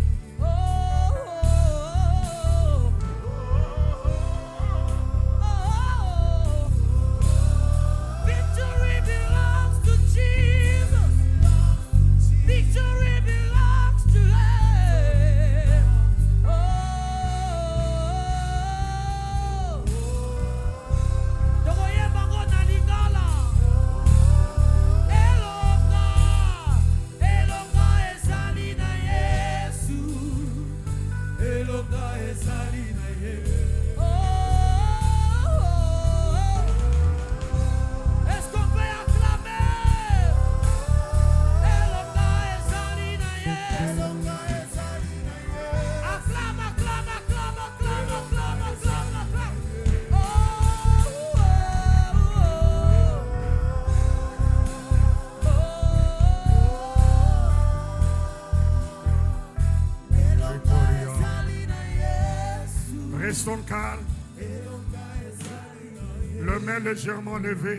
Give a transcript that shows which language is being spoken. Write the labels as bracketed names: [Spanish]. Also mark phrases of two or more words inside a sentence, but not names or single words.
[English] Victory belongs to Jesus. Victory belongs to Him. [Lingala] Tokoyemba ngona lingala. Elonga, elonga ezali na Yesu. Elonga ezali na Yesu. [French] Est-ce qu'on peut acclamer? [Lingala] Elonga ezali na Yesu. [French] Acclame, acclame, acclame, acclame, acclame, acclame, acclame. Restons calmes. Le main légèrement levée.